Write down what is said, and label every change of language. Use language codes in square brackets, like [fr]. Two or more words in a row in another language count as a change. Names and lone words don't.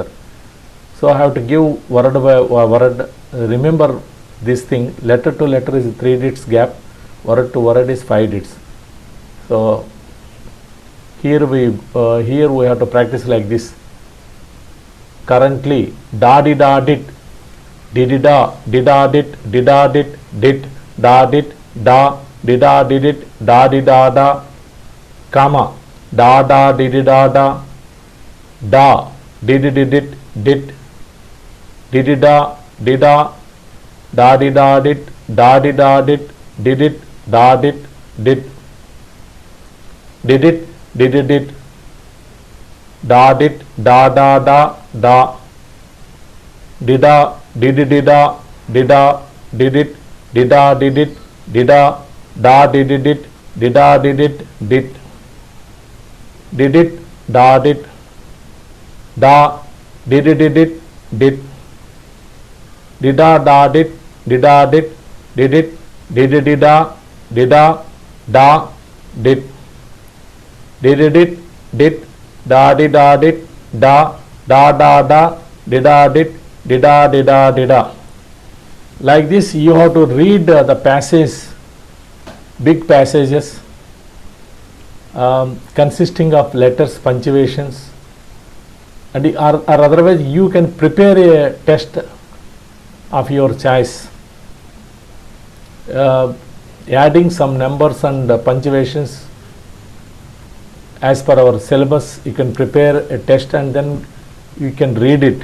[en] So I have to give word by word. Remember this thing, letter to letter is 3 digits gap, word to word is 5 digits. So here we have to practice like this. Currently, da di da dit, di di da dit, da dit da di da did, da di da da, comma, da di di da di di dit, di di da di da di da dit, da di da dit, did it, da dit, did it, did it, da dit, da dida, did it, did it, dida, did it, dida, da did it, dida, did it, did it, da did, da did it, did dida, da did, dida, did it, did it, dida, da did it, did da dida, did da dida, did dida. Like this you have to read the passage, big passages consisting of letters, punctuations, and or otherwise you can prepare a test of your choice, adding some numbers and punctuations as per our syllabus, you can prepare a test and then you can read it.